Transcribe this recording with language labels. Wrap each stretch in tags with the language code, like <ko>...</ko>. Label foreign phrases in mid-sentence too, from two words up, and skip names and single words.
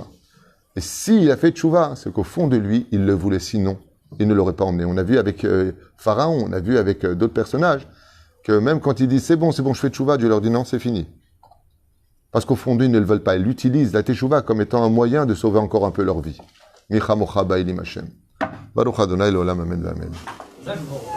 <fr>Et s'il a fait tchouva, c'est qu'au fond de lui, il le voulait, sinon, il ne l'aurait pas emmené. On a vu avec Pharaon, on a vu avec d'autres personnages, que même quand ils disent c'est bon, je fais tchouva, Dieu leur dit non, c'est fini. Parce qu'au fond d'eux, ils ne le veulent pas. Ils utilisent la teshuva comme étant un moyen de sauver encore un peu leur vie.</fr> <he>מי כמוכה באלים השם. ברוך אדוני לעולם, אמן, אמן.</he>